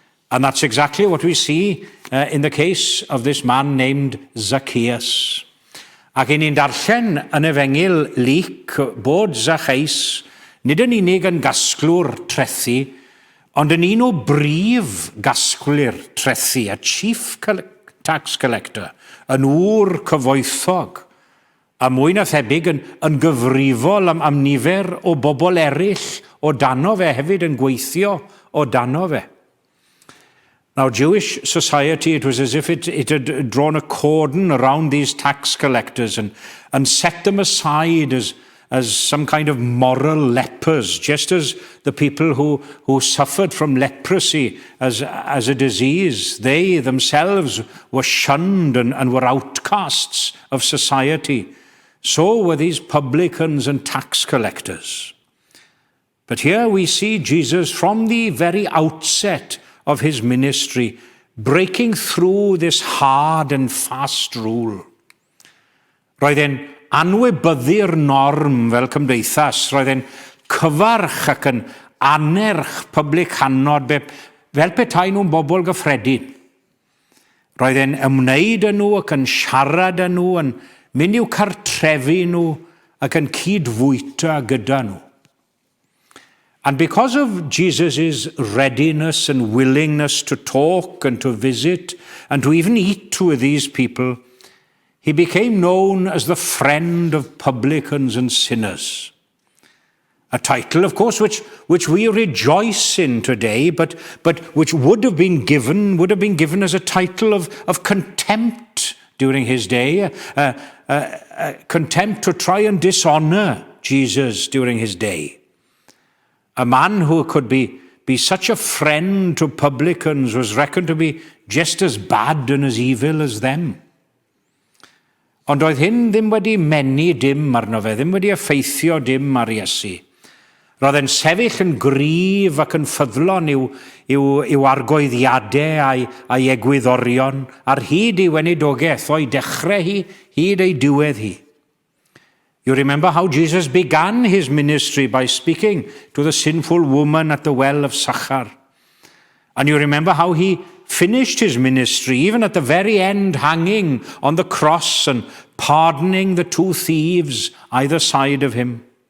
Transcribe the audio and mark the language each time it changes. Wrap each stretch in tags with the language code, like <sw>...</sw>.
<en>And that's exactly what we see in the case of this man named Zacchaeus.</en> <cy>Ac yn ni'n darllen yn Efengil Luc bod Zacchaeus nid yn unig yn gasglwr trethu, ond yn un o brif gasglwyr trethu,</cy> <en>a chief tax collector,</en> <cy>yn ŵr cyfoethog, a mwy na thebyg yn gyfrifol am nifer o bobl eraill o dano fe hefyd yn gweithio o dano fe.</cy> <en>Now, Jewish society, it was as if it had drawn a cordon around these tax collectors and set them aside as some kind of moral lepers, just as the people who suffered from leprosy as a disease, they themselves were shunned and were outcasts of society. So were these publicans and tax collectors. But here we see Jesus from the very outset of his ministry, breaking through this hard and fast rule.</en> <cy>Roedd e'n anwybyddu'r norm fel cymdeithas, roedd e'n cyfarch ac yn anerch publicanod fel petai nhw'n bobl gyffredin. Roedd e'n ymwneud â nhw ac yn siarad â nhw, yn mynd i'w cartrefu nhw ac yn cydfwyta gyda nhw.</cy> <en>And because of Jesus' readiness and willingness to talk and to visit and to even eat with these people, he became known as the friend of publicans and sinners. A title, of course, which we rejoice in today, but which would have been given as a title of contempt during his day, contempt to try and dishonor Jesus during his day. A man who could be be such a friend to publicans was reckoned to be just as bad and as evil as them.</en> <cy>Ond oedd hyn ddim wedi menu dim arno fe, ddim wedi effeithio dim ar Iesu. Roedd e'n sefyll yn gryf ac yn ffyddlon i'w argoeddiadau a'i egwyddorion ar hyd ei weinidogaeth o'i dechrau hi, hyd ei diwedd hi.</cy> <en>You remember how Jesus began his ministry by speaking to the sinful woman at the well of Sychar. And you remember how he finished his ministry, even at the very end, hanging on the cross and pardoning the two thieves either side of him.</en>